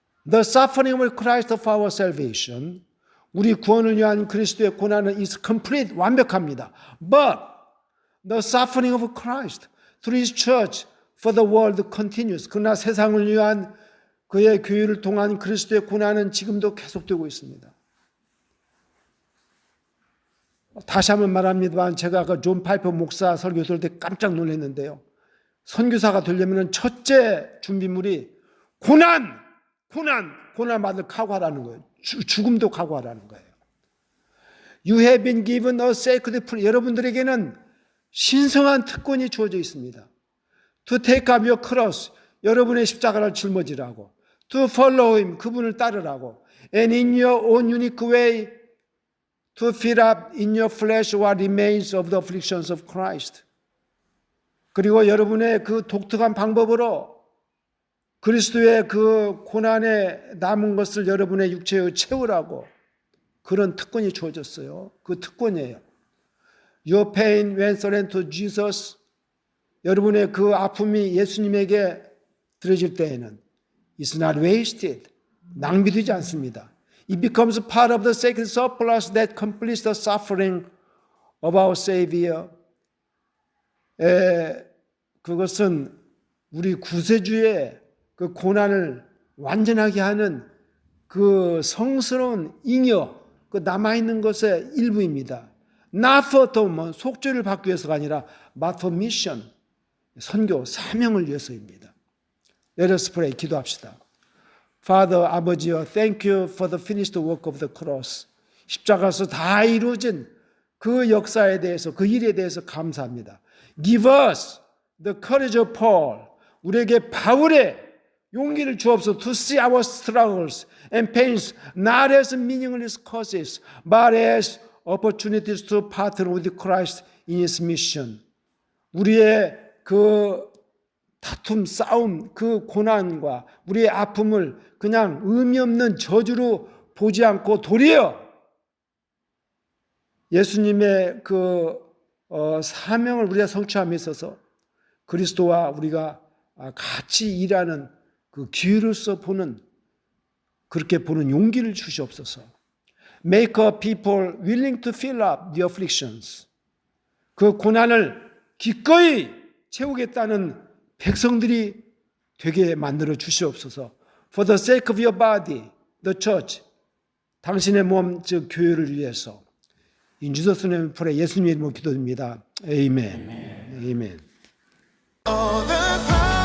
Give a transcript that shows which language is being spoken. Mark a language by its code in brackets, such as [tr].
[en] The suffering of Christ of our salvation [ko] 우리 구원을 위한 그리스도의 고난은 [en] is complete, [ko] 완벽합니다. [en] But the suffering of Christ through His church for the world continues. [ko] 그러나 세상을 위한 그의 교회를 통한 그리스도의 고난은 지금도 계속되고 있습니다. 다시 한번 말합니다만 제가 아까 존 파이퍼 목사 설교 들을 때 깜짝 놀랐는데요. 선교사가 되려면 첫째 준비물이 고난 받을 각오하라는 거예요. 죽음도 각오하라는 거예요. [en] You have been given a sacred free. [ko] 여러분들에게는 신성한 특권이 주어져 있습니다. [en] To take up your cross. [ko] 여러분의 십자가를 짊어지라고. [en] To follow Him. [ko] 그분을 따르라고. [en] And in your own unique way to fill up in your flesh what remains of the afflictions of Christ. [ko] 그리고 여러분의 그 독특한 방법으로 그리스도의 그 고난에 남은 것을 여러분의 육체에 채우라고 그런 특권이 주어졌어요. 그 특권이에요. [en] Your pain when surrendered to Jesus. [ko] 여러분의 그 아픔이 예수님에게 드려질 때에는 [en] It's not wasted. [ko] 낭비되지 않습니다. [en] It becomes part of the sacred surplus that completes the suffering of our Savior. [ko] 그것은 우리 구세주의 그 고난을 완전하게 하는 그 성스러운 잉여, 그 남아있는 것의 일부입니다. [en] Not for atonement, [ko] 속죄를 받기 위해서가 아니라 [en] but for mission, [ko] 선교, 사명을 위해서입니다. [en] Let us pray, [ko] 기도합시다. [en] Father, [ko] 아버지여, [en] thank you for the finished work of the cross. [ko] 십자가에서 다 이루어진 그 역사에 대해서, 그 일에 대해서 감사합니다. [en] Give us the courage of Paul. [ko] 우리에게 바울의 용기를 주옵소서. [en] To see our struggles and pains not as meaningless causes, but as opportunities to partner with Christ in His mission. [ko] 우리의 그 다툼, 싸움, 그 고난과 우리의 아픔을 그냥 의미 없는 저주로 보지 않고 도리어 예수님의 그 사명을 우리가 성취함에 있어서 그리스도와 우리가 같이 일하는 그 기회로서 보는, 그렇게 보는 용기를 주시옵소서. [en] Make a people willing to fill up the afflictions. [ko] 그 고난을 기꺼이 채우겠다는 백성들이 되게 만들어 주시옵소서. [en] For the sake of your body, the church. [ko] 당신의 몸, 즉 교회를 위해서. [en] In Jesus' name we pray. [ko] 예수님의 이름으로 기도드립니다. 아멘. 아멘.